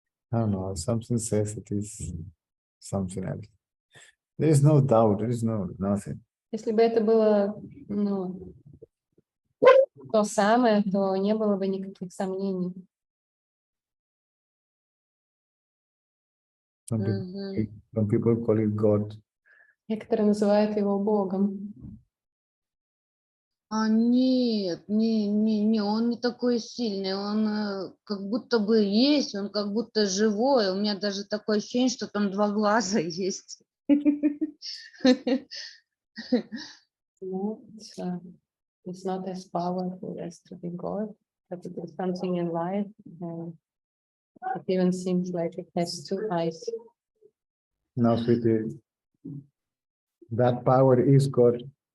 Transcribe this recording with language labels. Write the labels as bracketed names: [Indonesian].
[English] I don't know, something says it is something else. There is no doubt, there is nothing. [Russian] Если бы это было, ну, то самое, то не было бы никаких сомнений. [English] Some people call it God. [Russian] Некоторые называют его Богом. А нет, не, он не такой сильный, он как будто бы есть, он как будто живой. У меня даже такое ощущение, что там 2 глаза есть. [English] No, it's not as powerful as to be God, but it is something in life, and it even seems like it has 2 eyes. Now, sweetie, that power is God.